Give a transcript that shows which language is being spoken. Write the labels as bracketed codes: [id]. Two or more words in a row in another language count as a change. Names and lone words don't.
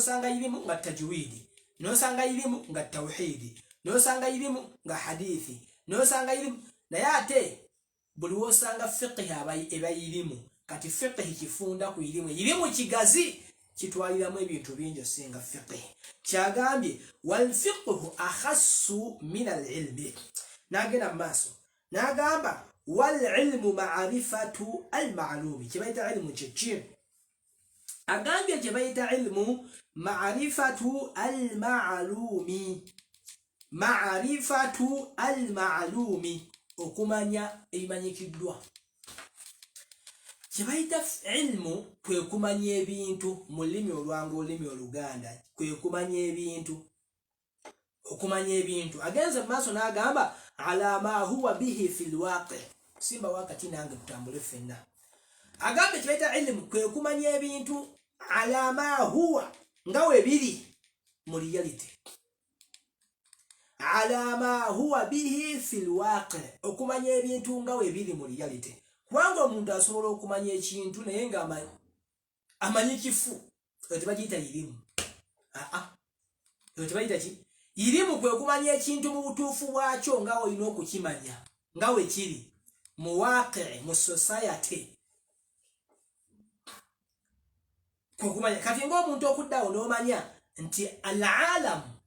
[lg] sanga ilimu nga tajwidi no sanga ilimu nga tauhidi no sanga ilimu nga hadithi no sanga ilimu naye ate buli wosanga fiqh eba ilimu kati fiqh kifunda ku ilimu kigazi kitwaliramu ebintu bingi singa fiqh kyagambye [ar] والفقه أخص من العلم [lg] nagenda maso nagamba [ar] والعلم معرفة المعلوم [lg] kibaita ilmu chichi agambye kibaita ilmu [ar] معرفة ال [lg] ma'lumi okumanya ebimanyikiddwa kibaita ilmu kwe kumanya ebintu mu lulimi olwangu olulimi oluganda kwe kumanya ebintu okumanya ebintu agenze maso n'agamba [ar] على ما هو به في الواقع [lg] simba wakati nange tutambule fenna agambe kibaita ilmu kwe kumanya ebintu [ar] على ما هو [lg] ngawe biri mu reality [ar] على ما هو به في الواقع [lg] okumanya ebintu ngawe biri mu reality kubanga omuntu asobola okumanya ekintu naye nga amanyi kifu tebagiyita ilimu tebagiyita ki ilimu kwe kumanya ekintu mu butuufu bwakyo nga olina okukimanya nga we kiri mu waqi mu society kwe kumanya kati ng'omuntu okuddawo n'omanya nti al-alam